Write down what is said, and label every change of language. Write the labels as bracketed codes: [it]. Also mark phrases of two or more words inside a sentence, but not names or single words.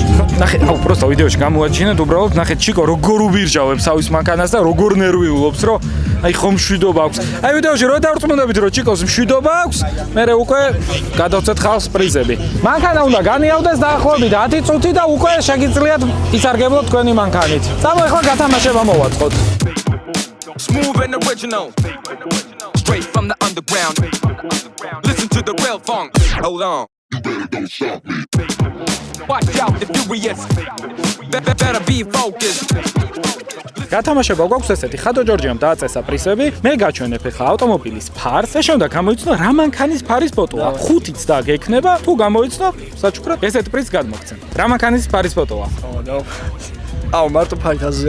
[ka] ნახე აუ პროსტა ვიდეოში გამოაჩინეთ უბრალოდ ნახე ჩიკო როგორ უბირჟავებს ავის მანქანას და როგორ ნერვიულობს რომ აი ხომ მშვიდობა აქვს აი ვიდეოში რო დავწმუნდებით რომ ჩიკოს მშვიდობა აქვს მე უკვე გადავცეთ ხალხს პრიზები მანქანა უნდა განიავდეს დაახლოებით 10 წუთი და უკვე შეგიძლიათ ისარგებლოთ თქვენი მანქანით წამო ახლა გათამაშება მოვაწყოთ [en] smooth and original straight from the underground listen to the real funk hold on you better don't stop me watch out the furious better be focused [ka] გათამაშება გვაქვს ესეთი ხადო ჯორჯიამ დააწესა პრიზები მე გაჩვენებ ახლა ავტომობილის ფარს და შემდეგ გამოიცნო რა მანქანის ფარის ფოტოა 5-იც და გექნება თუ გამოიცნო საჩუქრად ესეთ პრიზს გადმოგცემ რა მანქანის ფარის ფოტოა აუ მარტო ფაითაზე